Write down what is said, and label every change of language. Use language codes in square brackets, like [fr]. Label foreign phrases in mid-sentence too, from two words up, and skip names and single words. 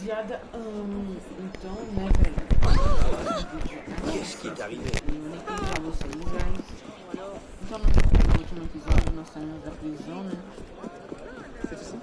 [pt] Então, né, velho? [fr] Qu'est-ce qui est arrivé? [pt] Eu nem contei pra vocês, mas... Então, no último episódio, nós saímos da prisão, né? [fr] C'est ça?